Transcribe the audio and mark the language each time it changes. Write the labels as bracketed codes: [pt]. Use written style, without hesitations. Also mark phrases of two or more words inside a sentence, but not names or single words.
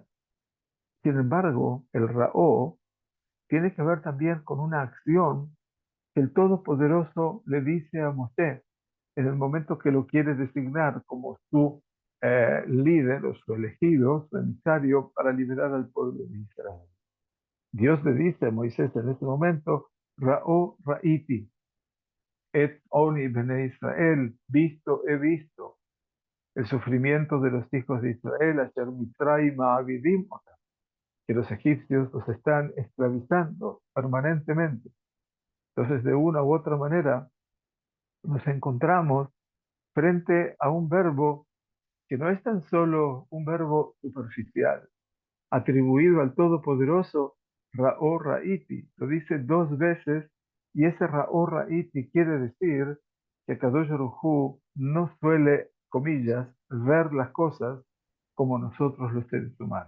[es] Sin embargo, el ra'ó tiene que ver también con una acción que el Todopoderoso le dice a Moshe en el momento que lo quiere designar como su líder o su elegido, su emisario para liberar al pueblo de Israel. Dios le dice a Moisés en ese momento, [he] ראה ראיתי את עני בני ישראל, [es] visto he visto el sufrimiento de los hijos de Israel, [he] אשר מצרים מעבידים אותם, [es] que los egipcios los están esclavizando permanentemente. Entonces, de una u otra manera, nos encontramos frente a un verbo que no es tan solo un verbo superficial, atribuido al Todopoderoso, [he] ראה ראיתי, [es] lo dice dos veces, y ese [he] ראה ראיתי [es] quiere decir que [he] קדוש ברוך הוא [es] no suele, comillas, ver las cosas como nosotros los seres humanos.